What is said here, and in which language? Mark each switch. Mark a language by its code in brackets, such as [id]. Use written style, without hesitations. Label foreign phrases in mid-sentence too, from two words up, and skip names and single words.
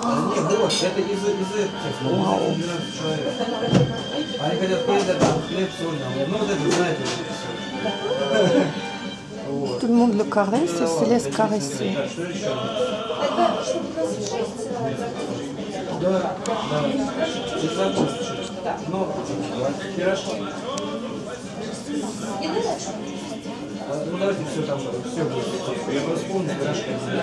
[fr] Waouh. Tout le monde le caresse et se laisse caresser. [ru] Ну давайте все там, все будет. Я просто помню, пирожки.